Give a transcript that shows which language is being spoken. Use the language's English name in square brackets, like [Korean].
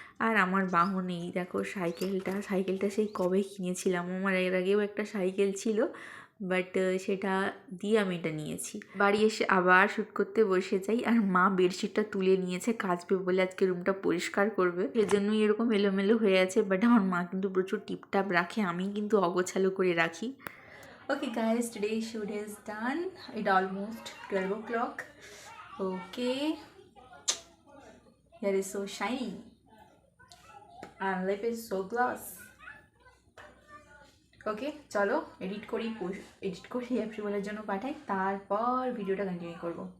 [Bangla] আর আমার বাহন এই দেখো, সাইকেলটা সেই কবে কিনেছিলাম। আমার এর আগেও একটা সাইকেল ছিল, বাট সেটা দিয়ে আমি এটা নিয়েছি। বাড়ি এসে আবার শ্যুট করতে বসে যাই, আর মা বেডশিটটা তুলে নিয়েছে, কাচবে বলে আজকে রুমটা পরিষ্কার করবে, সেজন্যই এরকম এলোমেলো হয়ে আছে। বাট আমার মা কিন্তু প্রচুর টিপটাপ রাখে, আমি কিন্তু অগোছালো করে রাখি। [English] Okay guys, today's shoot is done. It almost 12 o'clock. Okay, hair is so shiny and lip is so gloss. [Bangla] ওকে চলো এডিট করি অ্যাপ্রিলের জন্য পাঠাই, তারপর ভিডিওটা কন্টিনিউ করব।